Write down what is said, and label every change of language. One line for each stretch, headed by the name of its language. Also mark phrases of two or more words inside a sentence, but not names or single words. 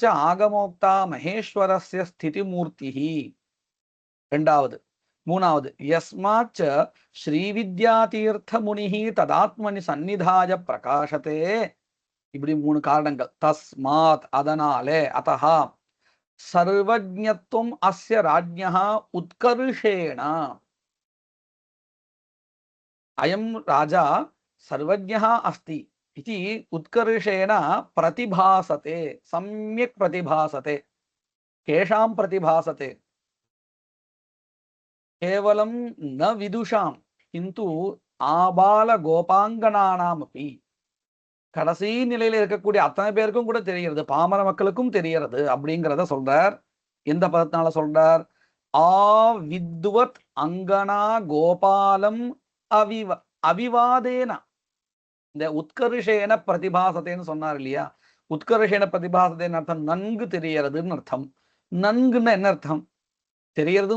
Sanskrit: आगमोक्ता महेश्वरस्य स्थिति मूर्तिः
Tamil: ரெண்டாவது மூணாவது
Sanskrit: यस्माच्च श्रीविद्यातीर्थ मुनिः तदात्मनि सन्निधाय प्रकाशते
Tamil: இப்படி மூணு காரணங்கள்
Sanskrit: தஸ்மாத் அதனாலே अतः सर्वज्ञत्वम् अस्य राज्ञा उत्कर्षेण अयं राजा सर्वज्ञः अस्ति इति उत्कर्षेण प्रतिभासते सम्यक् प्रतिभासते केषां प्रतिभासते केवलं न विदुषां किन्तु आबाल गोपांगनानामपि
Tamil: கடைசி நிலையில இருக்கக்கூடிய அத்தனை பேருக்கும் கூட தெரிகிறது பாமர மக்களுக்கும் தெரிகிறது அப்படிங்கிறத சொல்றார் எந்த பதத்தினால சொல்றார் ஆ வித்வத்
Sanskrit: अङ्गना गोपालम् अविवादेन
Tamil: இந்த உத்கர்ஷேன பிரதிபாசத்தைன்னு சொன்னார் இல்லையா உத்கர்ஷேன பிரதிபாசத்தைன்னு அர்த்தம் நன்கு தெரியறதுன்னு அர்த்தம் நன்குன்னு என்ன அர்த்தம் தெரியறதுன்னு